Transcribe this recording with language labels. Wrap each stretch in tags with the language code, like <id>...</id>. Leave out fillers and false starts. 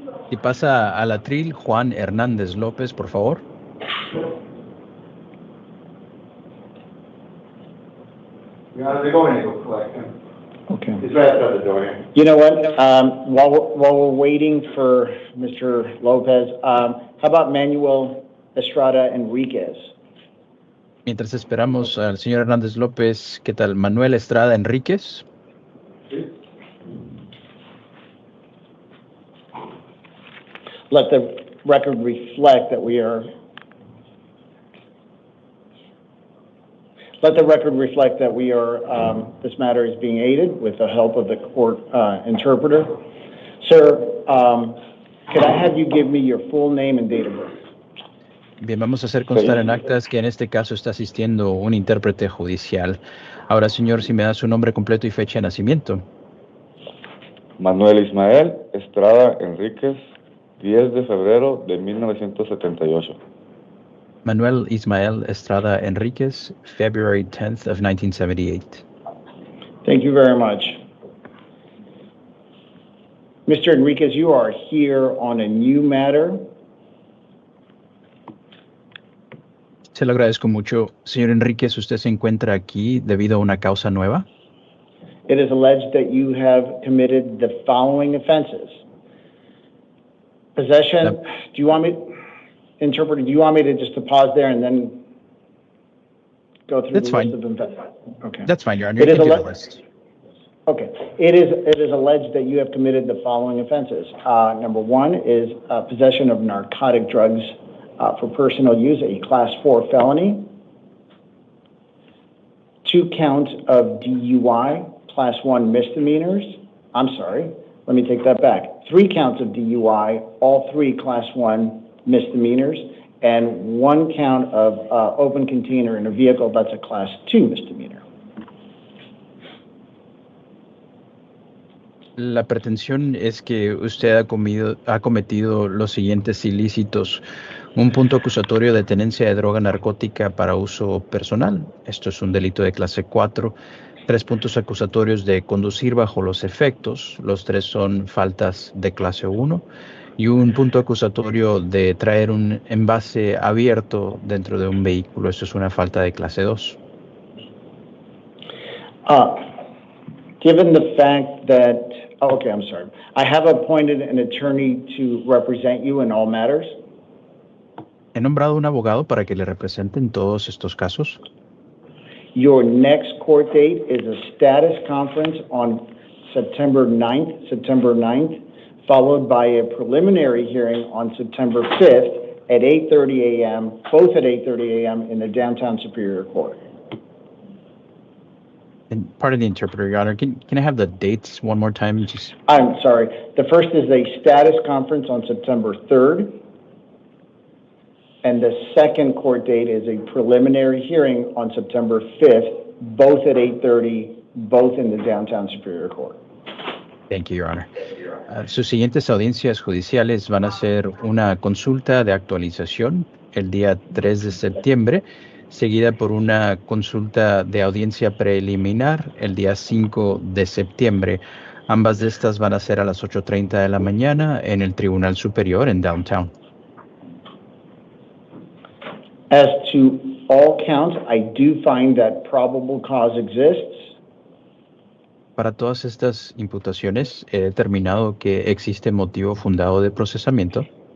<es>Si pasa al atril, Juan Hernández López, por favor.</es> <en>Your Honor, they're going to go collect him. Okay. He's right outside the door here. You know what? While we're waiting for Mr. Lopez, how about Manuel Estrada Enriquez?</en> <es>Mientras esperamos al señor Hernández López, ¿qué tal? Manuel Estrada Enríquez.</es> <en>Let the record reflect that we are. Let the record reflect that we are. This matter is being aided with the help of the court interpreter. Sir, could I have you give me your full name and date of birth?</en> <es>Bien, vamos a hacer constar en actas que en este caso está asistiendo un intérprete judicial. Ahora, señor, si me da su nombre completo y fecha de nacimiento. Manuel Ismael Estrada Enríquez, 10 de febrero de 1978.</es> <en>Manuel Ismael Estrada Enríquez, February 10th of 1978. Thank you very much. Mr. Enriquez, you are here on a new matter.</en> <es>Se lo agradezco mucho. Señor Enríquez, ¿usted se encuentra aquí debido a una causa nueva?</es> <en>It is alleged that you have committed the following offenses. Possession, do you want me, interpreter, do you want me to just to pause there and then go through That's the fine. list of offenses? Okay. That's fine, Your Honor. It You is can do the alle- list. Okay. It is alleged that you have committed the following offenses. Number 1 is possession of narcotic drugs for personal use, a Class 4 felony. 2 counts of DUI, Class 1 misdemeanors. I'm sorry, let me take that back. 3 counts of DUI, all 3 Class 1 misdemeanors, and one count of open container in a vehicle. That's a Class 2 misdemeanor.</en> <es>La pretensión es que usted ha cometido los siguientes ilícitos. Un punto acusatorio de tenencia de droga narcótica para uso personal. Esto es un delito de clase 4. 3 puntos acusatorios de conducir bajo los efectos. Los 3 son faltas de clase 1. Y un punto acusatorio de traer un envase abierto dentro de un vehículo. Esto es una falta de clase 2.</es> <en>Given the fact that, I'm sorry. I have appointed an attorney to represent you in all matters.</en> <es>He nombrado un abogado para que le represente en todos estos casos.</es> <en>Your next court date is a status conference on September 9th, followed by a preliminary hearing on September 5th at 8:30 a.m., both at 8:30 a.m. in the downtown Superior Court. And pardon the interpreter, Your Honor. Can I have the dates one more time? I'm sorry. The first is a status conference on September 3rd. And the second court date is a preliminary hearing on September 5th, both at 8:30, both in the downtown Superior Court. Thank you, Your Honor.</en> <es>Sus siguientes audiencias judiciales van a ser una consulta de actualización el día 3 de septiembre, seguida por una consulta de audiencia preliminar el día 5 de septiembre. Ambas de estas van a ser a las 8:30 de la mañana en el Tribunal Superior en Downtown.</es> <en>As to all counts, I do find that probable cause exists.</en> <es>Para todas estas imputaciones, he determinado que existe motivo fundado de procesamiento.</es>